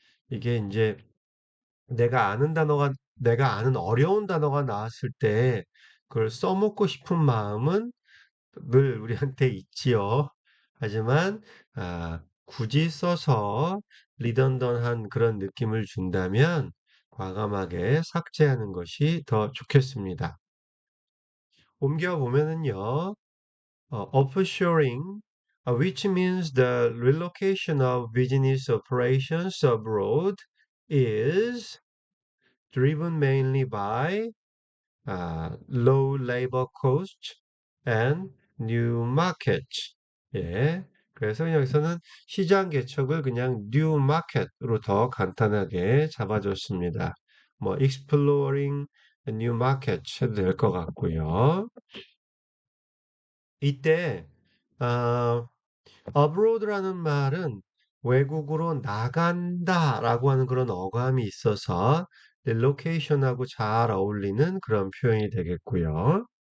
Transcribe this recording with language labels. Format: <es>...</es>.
<ko>이게 이제 내가 아는 어려운 단어가 나왔을 때 그걸 써먹고 싶은 마음은 늘 우리한테 있지요. 하지만 굳이 써서 리던던한 그런 느낌을 준다면 과감하게 삭제하는 것이 더 좋겠습니다. 옮겨 보면은요,</ko> <en>offshoring, which means the relocation of business operations abroad, is driven mainly by low labor cost and new markets.</en> <ko>예. 그래서 여기서는 시장 개척을 그냥 new market으로 더 간단하게 잡아줬습니다. 뭐</ko> <en>exploring a new market</en> <ko>해도 될 것 같고요. 이때 아, abroad라는 말은 외국으로 나간다라고 하는 그런 어감이 있어서 relocation하고 잘 어울리는 그런 표현이 되겠고요.</ko>